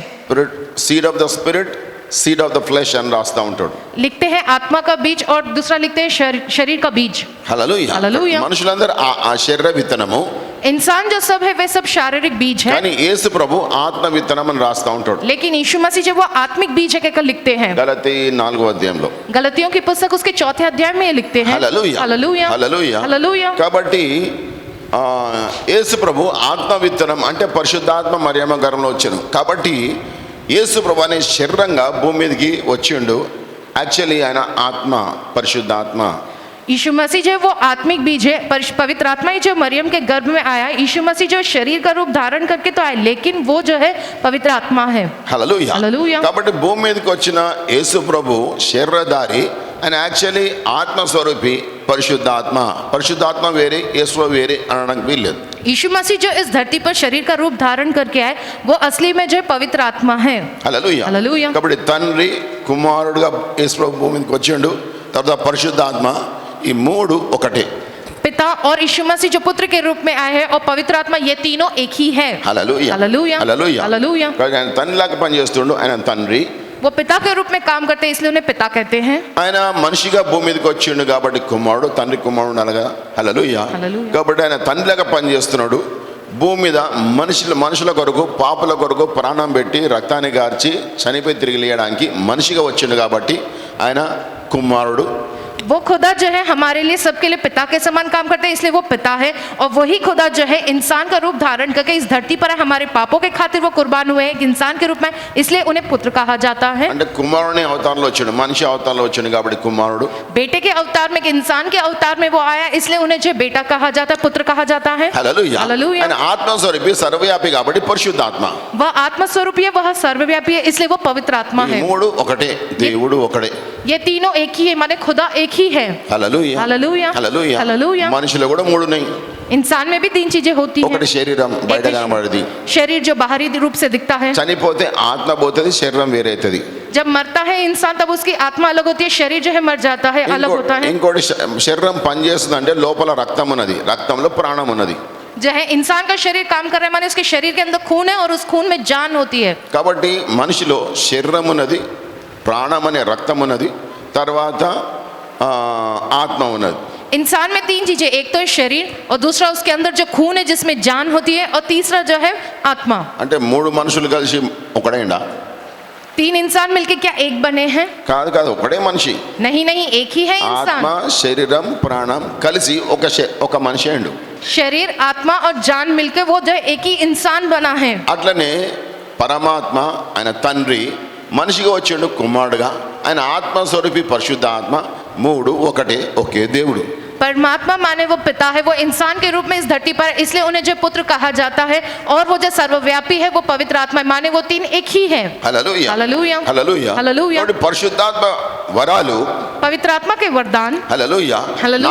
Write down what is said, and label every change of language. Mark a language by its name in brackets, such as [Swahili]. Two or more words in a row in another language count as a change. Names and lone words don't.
[English] Spirit, seed of the spirit, seed of the flesh [Telugu] అని రాస్తా ఉంటాడు. [Hindi] लिखते हैं आत्मा का बीज और दूसरा लिखते हैं शरीर का बीज। [Telugu] హల్లెలూయా. హల్లెలూయా. మనుషులందరూ ఆ శరీర విత్తనము, [Hindi] इंसान जो सब है वे सब शारीरिक बीज है, [Telugu] కానీ యేసు ప్రభు ఆత్మ విత్తనం అని రాస్తా ఉంటాడు. [Hindi] लेकिन यीशु मसीह जो वो आत्मिक बीज है कहकर लिखते हैं। [Telugu] గలతీ 4వ అధ్యాయంలో. [Hindi] गलतियों की पुस्तक उसके 4 अध्याय में ये लिखते हैं। [Telugu] హల్లెలూయా. [Hindi] हालेलुया। [Telugu] హల్లెలూయా. [Hindi] हालेलुया। [Telugu] కాబట్టి యేసు ప్రభు ఆత్మ విత్తనం అంటే పరిశుద్ధాత్మ మరియమ్మ గర్భంలో వచ్చాను. కాబట్టి యేసు ప్రభు అనే శరీరంగా భూమి మీదకి వచ్చిండు. యాక్చువల్లీ ఆయన ఆత్మ, పరిశుద్ధాత్మ. [Hindi] यीशु मसीह जो वो आत्मिक बीज है, पवित्र आत्मा ही जो मरियम के गर्भ में आया। यीशु मसीह जो शरीर का रूप धारण करके तो आए, लेकिन वो जो है पवित्र आत्मा है। [Telugu] హల్లెలూయా. హల్లెలూయా. కాబట్టి భూమి మీదకి వచ్చిన యేసు ప్రభు శరీరధారి, ఆయన యాక్చువల్లీ ఆత్మస్వరూపి, పరిశుద్ధాత్మ. పరిశుద్ధాత్మ వేరే, యేసు వేరే అనడానికి వీల్లేదు. [Hindi] यीशु मसीह जो इस धरती पर शरीर का रूप धारण करके आए, वो असली में जो पवित्र आत्मा है। [Telugu] హల్లెలూయా. హల్లెలూయా. కాబట్టి తండ్రి కుమారుడుగా యేసు ప్రభు భూమి మీదకి వచ్చిండు. తర్వాత పరిశుద్ధాత్మ, ఈ మూడు ఒకటే. [Hindi] पिता और यीशु मसीह जो पुत्र के रूप में आए हैं और पवित्र आत्मा, ये तीनों एक ही है। [Telugu] హల్లెలూయా. [Hindi] हालेलुया। [Telugu] హల్లెలూయా. [Hindi] हालेलुया। [Telugu] కాబట్టి ఆయన తండ్రిలాగా పనిచేస్తుండు. ఆయన తండ్రి. [Hindi] वो पिता के रूप में काम करते हैं, इसलिए उन्हें पिता कहते हैं। [Telugu] ఆయన మనిషిగా భూమి మీదకి వచ్చిండు కాబట్టి కుమారుడు, తండ్రి కుమారుడు అనగా. హల్లెలూయా. హల్లెలూయా. కాబట్టి ఆయన తండ్రిలాగా పనిచేస్తున్నాడు. భూమి మీద మనుషుల కొరకు, పాపుల కొరకు ప్రాణం పెట్టి, రక్తాన్ని గార్చి, చనిపోయి తిరిగి లేయడానికి మనిషిగా వచ్చిండు కాబట్టి ఆయన కుమారుడు. [Hindi] वो खुदा जो है हमारे लिए सबके लिए पिता के समान काम करते हैं, इसलिए वो पिता है। और वही खुदा जो है इंसान का रूप धारण करके इस धरती पर हमारे पापों के खातिर वो कुर्बान हुए एक इंसान के रूप में, इसलिए उन्हें पुत्र कहा जाता है। [Telugu] అంటే కుమారుని అవతారంలో వచ్చాడు, మనిషి అవతారంలో వచ్చాడు కాబట్టి కుమారుడు। [Hindi] बेटे के अवतार में, एक इंसान के अवतार में वो आया, इसलिए उन्हें जो बेटा कहा जाता है, पुत्र कहा जाता है। [Telugu] హల్లెలూయా। [Hindi] हालेलुया। [Telugu] ఆయన ఆత్మస్వరూపి సర్వవ్యాపి కాబట్టి పరిశుద్ధాత్మ। [Hindi] वह आत्मा स्वरूपी है, वह सर्वव्यापी है, इसलिए वो पवित्र आत्मा [Telugu] ఈ [Hindi] है। [Telugu] మూడు ఒకటే, దేవుడు ఒకడే। [Hindi] ये तीनों एक ही है, माने खुदा एक ही है। [Telugu] హల్లెలూయా [Hindi] हालेलुया। [Telugu] హల్లెలూయా। [Hindi] हालेलुया। [Telugu] మనిషిలో కూడా మూడు ఉన్నాయి। [Hindi] इंसान में भी तीन चीजें होती [Telugu] ఒకటి [Hindi] हैं। [Telugu] శరీరం బయట కనబడేది, [Hindi] शरीर जो बाहरी रूप से दिखता है, [Telugu] చనిపోతే ఆత్మ పోతుంది, శరీరం వేరైతుంది। [Hindi] जब मरता है इंसान तब उसकी आत्मा अलग होती है, शरीर जो है मर जाता है, अलग होता है। [Telugu] ఇంకోటి శరీరం పనిచేస్తుందంటే లోపల రక్తం ఉన్నది, రక్తంలో ప్రాణం ఉన్నది। [Hindi] जो है इंसान का शरीर काम कर रहा है, माने उसके शरीर के अंदर खून है और उस खून में जान होती है। [Telugu] కాబట్టి మనిషిలో శరీరం ఉన్నది, ప్రాణం అనే రక్తం ఉన్నది, తర్వాత ఆత్మ ఉన్నది। [Hindi] इंसान में तीन चीजें, एक तो है शरीर, और दूसरा उसके अंदर जो खून है जिसमें जान होती है, और तीसरा जो है आत्मा। [Telugu] అంటే మూడు మనుషులు కలిసి ఒకడేండా? [Hindi] तीन इंसान मिलके क्या एक बने हैं? [Telugu] కాదు కాదు, ఒకడే మనిషి। [Hindi] नहीं नहीं, एक ही है [Telugu] ఆత్మ [Hindi] इंसान। [Telugu] శరీరం ప్రాణం కలిసి ఒక మనిషి అయ్యిండు। [Hindi] शरीर, आत्मा और जान मिलके वो जो है एक ही इंसान बना है। [Telugu] అట్లనే పరమాత్మ ఆయన తండ్రి మనిషిగా వచ్చిండు కుమారుడుగా, ఆయన ఆత్మస్వరూపి పరిశుద్ధ ఆత్మ, మూడు ఒకటే, ఒకే దేవుడు। [Hindi] परमात्मा माने वो पिता है, वो इंसान के रूप में इस धरती पर, इसलिए उन्हें जो पुत्र कहा जाता है। और वो जो सर्वव्यापी है वो पवित्र आत्मा है, माने वो तीन एक ही है। [Telugu] హల్లెలూయా [Hindi] हालेलुया। [Telugu] హల్లెలూయా [Hindi] हालेलुया। [Telugu] కాబట్టి పరిశుద్ధాత్మ వరాలు [Hindi] पवित्र आत्मा के वरदान [Telugu] హల్లెలూయా హల్లెలూయా